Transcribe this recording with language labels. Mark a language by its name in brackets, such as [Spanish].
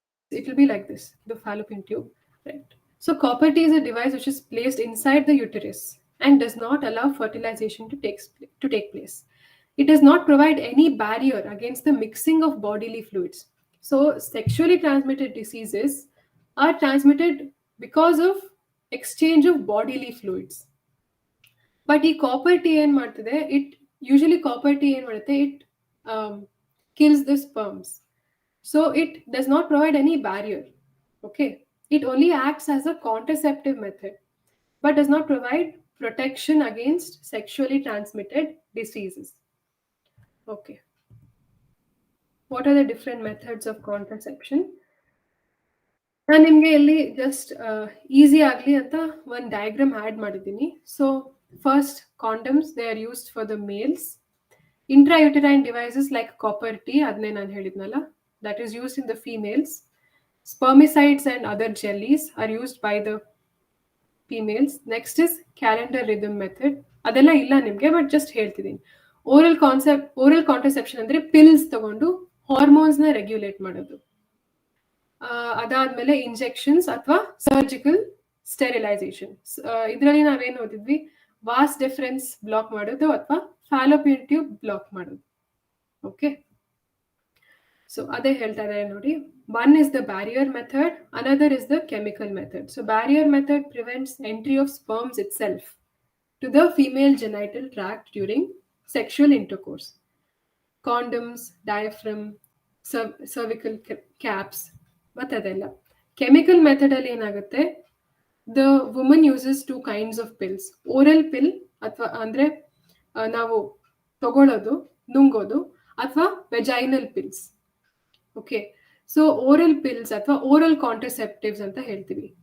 [English] it will be like this, the fallopian tube, right? So copper T is a device which is placed inside the uterus and does not allow fertilization to take place. It does not provide any barrier against the mixing of bodily fluids. So sexually transmitted diseases are transmitted because of exchange of bodily fluids. But ಈ copper T [Kannada] ಏನ್ ಮಾಡ್ತದೆ, [English] it usually copper T [Kannada] ಏನ್ ಮಾಡುತ್ತೆ, [English] It kills the sperms. So it does not provide any barrier. Okay. It only acts as a contraceptive method, but does not provide protection against sexually transmitted diseases. Okay. What are the different methods of contraception? [Kannada] ನಾನು ನಿಮಗೆ ಇಲ್ಲಿ just easy ಆಗಲಿ ಅಂತ ಒಂದು diagram add ಮಾಡಿದ್ದೀನಿ. [English] So first, condoms they are used for the males. Intrauterine devices like copper T, [Kannada] ಅದನ್ನೇ ನಾನು ಹೇಳಿದ್ನಲ್ಲ, [English] that is used in the females. Spermicides and other jellies are used by the females. Next is calendar rhythm method. [Kannada] ಅದೆಲ್ಲ ಇಲ್ಲ ನಿಮಗೆ, but just ಹೇಳ್ತಿದ್ದೀನಿ. Oral contraception ಅಂದರೆ pills ತಗೊಂಡು ಹಾರ್ಮೋನ್ಸ್ನ regulate ಮಾಡೋದು. ಅದಾದ್ಮೇಲೆ ಇಂಜೆಕ್ಷನ್ಸ್ ಅಥವಾ ಸರ್ಜಿಕಲ್ ಸ್ಟೆರಿಲೈಸೇಷನ್. ಇದರಲ್ಲಿ ನಾವೇನು ಓದಿದ್ವಿ, ವಾಸ್ ಡಿಫರೆನ್ಸ್ ಬ್ಲಾಕ್ ಮಾಡೋದು ಅಥವಾ ಫ್ಯಾಲೋಪಿಯನ್ ಟ್ಯೂಬ್ ಬ್ಲಾಕ್ ಮಾಡೋದು. ಓಕೆ, ಸೊ ಅದೇ ಹೇಳ್ತಾ ಇದ್ದಾರೆ ನೋಡಿ. [English] One is the barrier method, another is the chemical method. So barrier method prevents entry of sperms itself to the female genital tract during sexual intercourse. Condoms, diaphragm, cervical caps, ಮತ್ತದೆಲ್ಲ. Chemical method [Kannada] ಅಲ್ಲಿ ಏನಾಗುತ್ತೆ, [English] The woman uses 2 kinds of pills. [Kannada] Oral ಪಿಲ್ ಅಥವಾ ಅಂದ್ರೆ ನಾವು ತಗೊಳ್ಳೋದು, ನುಂಗೋದು, ಅಥವಾ vaginal pills. Okay, so oral pills ಅಥವಾ oral contraceptives ಅಂತ ಹೇಳ್ತೀವಿ.